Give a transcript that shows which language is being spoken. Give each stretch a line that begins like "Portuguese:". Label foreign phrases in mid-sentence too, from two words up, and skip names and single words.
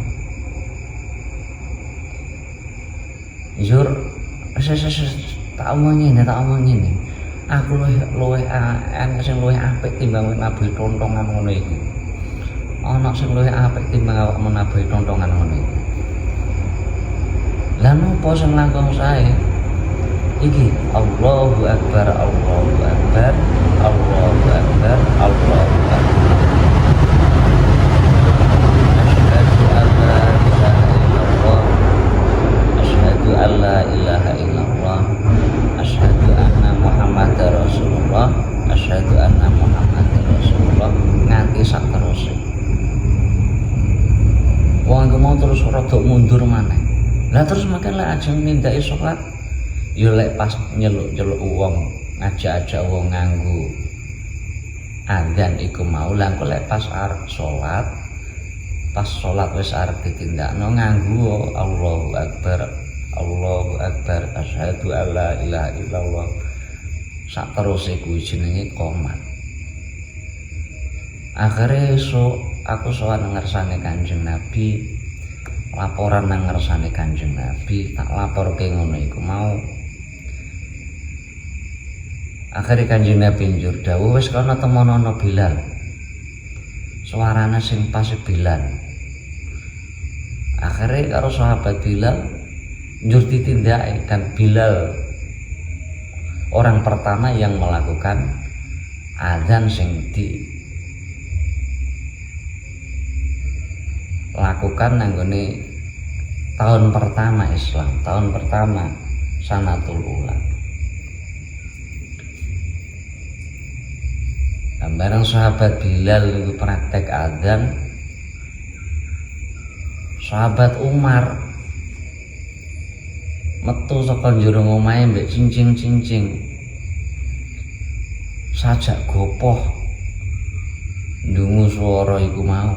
Javanese: Jur, tak omong ngene. Aku luwih enak sing luwih apik timbang nabuhi tontongan ngono iki. Ana sing luwih apik timbang awak menabuhi tontongan ngono iki. Lah napa sing langkung sae?
Arabic: Iki الله أكبر الله أكبر الله أكبر الله أكبر. أشهد أن لا إله إلا الله أشهد أن محمدا رسول الله أشهد أن محمدا رسول الله.
Javanese: nganti sak teruse. Wong iku mau terus rada mundur maneh. Lah terus makin lek ajeng nindaki salat ya lek pas nyeluk-nyeluk wong, ngajak-ajak wong nganggo adzan iku mau lah kok lek pas arep salat, pas salat wis arep ditindakno nganggo
Arabic: الله أكبر أشهد ألا إله إلا الله
Javanese: sak teruse kuwi jenenge qomat. Akhire aku sowan ngersane Kanjeng Nabi, laporan nang ngersane Kanjeng Nabi, tak laporke ngono iku mau. Akhire Kanjeng Nabi njur dawuh wis kana temonono Bilal. Suarane sing pas Bilal. Akhire karo sahabat Bilal njur ditindakake
Indonesian: dan Bilal orang pertama yang melakukan adzan
Javanese: sing lakukan nanggone tahun pertama Islam, tahun pertama
Arabic: السنة الأولى.
Javanese: Dan bareng sahabat Bilal itu praktek adzan, sahabat Umar metu saka njero omahe mbek cincing-cincing sajak gopoh ndungu swara iku mau.